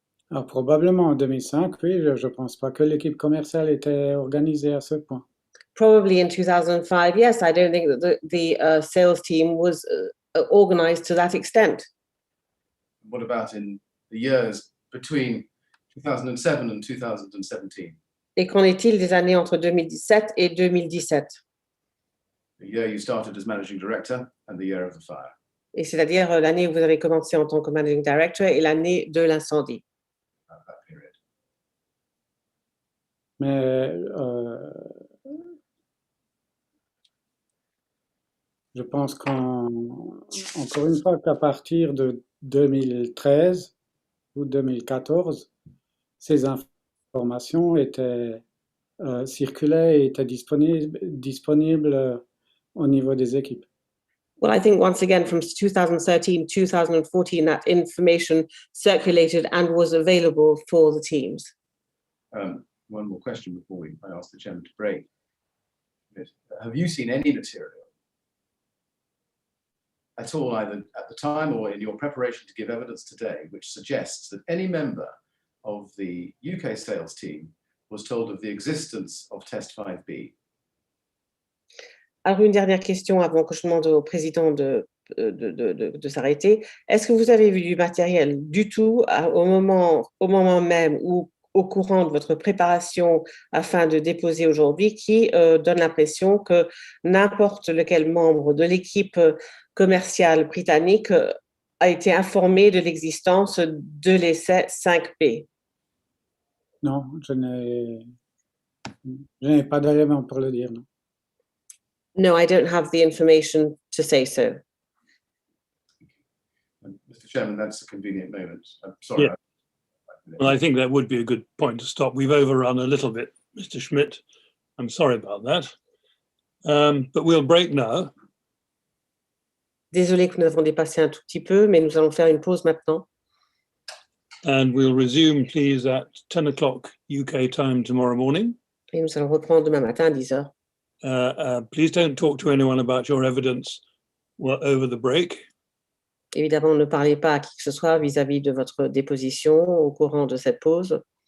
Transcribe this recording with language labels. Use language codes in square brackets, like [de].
[fr] Alors, probablement en 2005, oui, je ne pense pas que l'équipe commerciale était organisée à ce point. [en] Probably in 2005, yes, I don't think that the sales team was organized to that extent. What about in the years between 2007 and 2017? [fr] Et qu'en est-il des années entre 2017 et 2017? [en] The year you started as managing director and the year of the fire. [fr] Et c'est-à-dire l'année où vous avez commencé en tant que managing director et l'année de l'incendie. [en] That period. [fr] Mais je pense encore une fois qu'à partir de 2013 ou 2014, ces informations circulaient et étaient disponibles au niveau des équipes. [en] Well, I think once again from 2013, 2014, that information circulated and was available for the teams. One more question before I ask the chairman to break. Have you seen any material at all, either at the time or in your preparation to give evidence today, which suggests that any member of the UK sales team was told of the existence of test 5B? [fr] Alors, une dernière question avant que je demande au président de s'arrêter. Est-ce que vous avez vu du matériel du tout au moment même ou au courant de votre préparation afin de déposer aujourd'hui qui donne l'impression que n'importe lequel membre de l'équipe commerciale britannique a été informé de l'existence de l'essai 5B? Non, je n'ai pas d'éléments pour le dire, non. [en] No, I don't have the information to say so. Mr. Chairman, that's a convenient moment. I'm sorry. Yeah. Well, I think that would be a good point to stop. We've overrun a little bit, Mr. Schmidt. I'm sorry about that. But we'll break now. [fr] Désolé que nous avons dépassé un tout petit peu, mais nous allons faire une pause maintenant. [en] And we'll resume, please, at 10 o'clock UK time tomorrow morning. [fr] Et nous allons reprendre demain matin à 10 heures. [en] Please don't talk to anyone about your evidence over the break. [fr] Évidemment, ne parlez pas à qui que ce soit vis-à-vis de votre déposition au courant de cette pause.